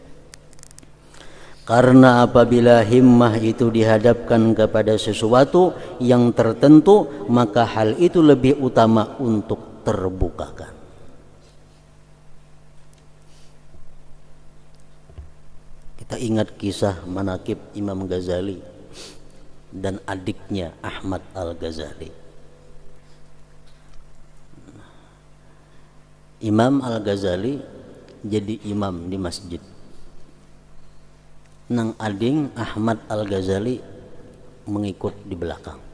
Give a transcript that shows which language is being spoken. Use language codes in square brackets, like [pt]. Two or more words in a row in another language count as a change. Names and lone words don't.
[id] Karena apabila himmah itu dihadapkan kepada sesuatu yang tertentu, maka hal itu lebih utama untuk terbukakan. Kita ingat kisah manaqib Imam Ghazali dan adiknya Ahmad Al-Ghazali. Imam Al-Ghazali jadi imam di masjid. [bjn] Nang ading Ahmad Al-Ghazali mengikut di belakang.